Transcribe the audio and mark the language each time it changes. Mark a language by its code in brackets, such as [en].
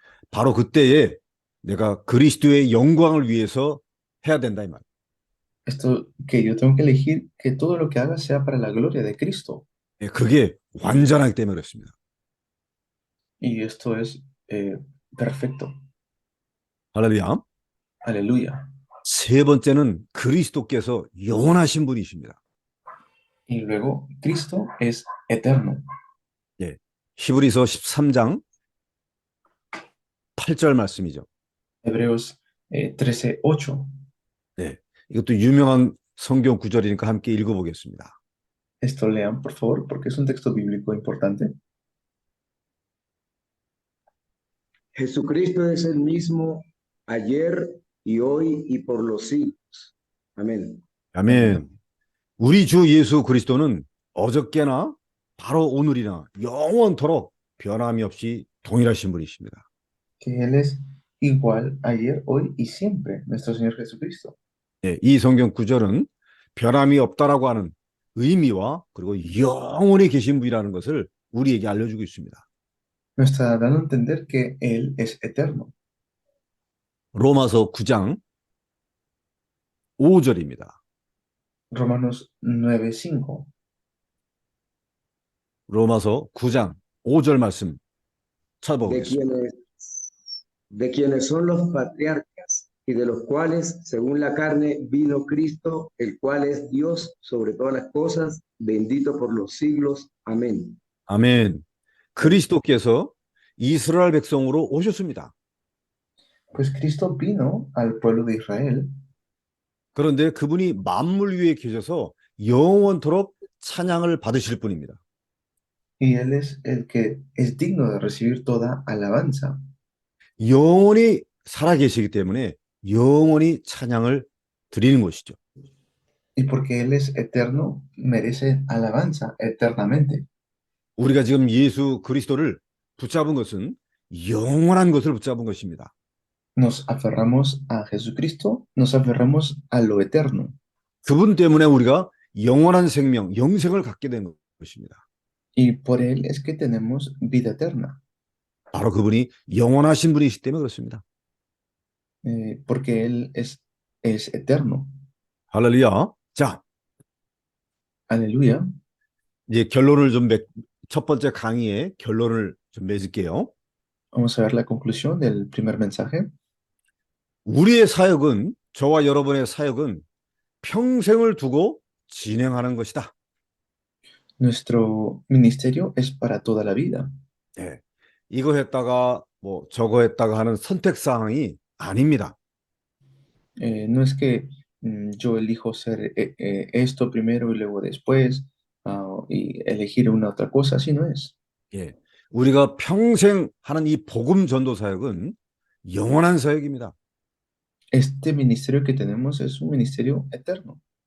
[ko] 바로 그때에 내가 그리스도의 영광을 위해서 해야 된다 이 말. [es] Esto que yo tengo que elegir que todo lo que haga sea para la gloria de Cristo. [ko] 그게 완전하기 때문에 그렇습니다. [es] Y esto es perfecto. [ko] 할렐루야. [es] Aleluya. [ko] 세 번째는 그리스도께서 영원하신 분이십니다. [es] Y luego, Cristo es eterno. [ko] 예. 히브리서 13장 8절 말씀이죠. [es] Hebreos 13:8. [ko] 네. 이것도 유명한 성경 구절이니까 함께 읽어보겠습니다. [es] Esto lean, por favor, porque es un texto bíblico importante. Jesucristo es el mismo ayer y hoy y por los siglos. Amén. [ko] 아멘. 우리 주 예수 그리스도는 어저께나 바로 오늘이나 영원토록 변함이 없이 동일하신 분이십니다. [es] Que Él es igual ayer, hoy y siempre, nuestro Señor Jesucristo. [ko] 예, 이 성경 구절은 변함이 없다라고 하는 의미와 그리고 영원히 계신 분이라는 것을 우리에게 알려주고 있습니다. [es] Nos está dando a entender que Él es eterno. [ko] 로마서 9장 5절입니다. [es] Romanos 9:5. [ko] 로마서 9장 5절 말씀 [es] De [ko] 찾아보겠습니다. [es] quienes son los patriarcas y de los cuales, según la carne, vino Cristo, el cual es Dios sobre todas las cosas, bendito por los siglos. Amén. [ko] 아멘. 그리스도께서 이스라엘 백성으로 오셨습니다. [es] Pues Cristo vino al pueblo de Israel, [ko] 그런데 그분이 만물 위에 계셔서 영원토록 찬양을 받으실 분입니다. [es] y Él es el que es digno de recibir toda alabanza. [ko] 영원히 살아계시기 때문에 영원히 찬양을 드리는 것이죠. [es] Y porque Él es eterno, merece alabanza eternamente. [ko] 우리가 지금 예수 그리스도를 붙잡은 것은 영원한 것을 붙잡은 것입니다. [es] Nos aferramos a Jesucristo, nos aferramos a lo eterno. [ko] 그분 때문에 우리가 영원한 생명, 영생을 갖게 된 것입니다. [es] Y por Él es que tenemos vida eterna, [ko] 바로 그분이 영원하신 분이시기 때문에 그렇습니다. [es] porque Él es eterno. [ko] 할렐루야. 자, [es] Aleluya. [ko] 이제 결론을 첫 번째 강의의 결론을 좀 맺을게요. [es] Vamos a ver la conclusión del primer mensaje. [ko] 우리의 사역은, 저와 여러분의 사역은 평생을 두고 진행하는 것이다. [es] Nuestro ministerio es para toda la vida. [ko] 예, 이거 했다가 뭐 저거 했다가 하는 선택사항이 아닙니다. [es] No es que yo elijo ser esto primero y luego después, y elegir una otra cosa, así no es. [ko] 예, 우리가 평생 하는 이 복음 전도 사역은 영원한 사역입니다. [es] Este ministerio que tenemos es un ministerio eterno.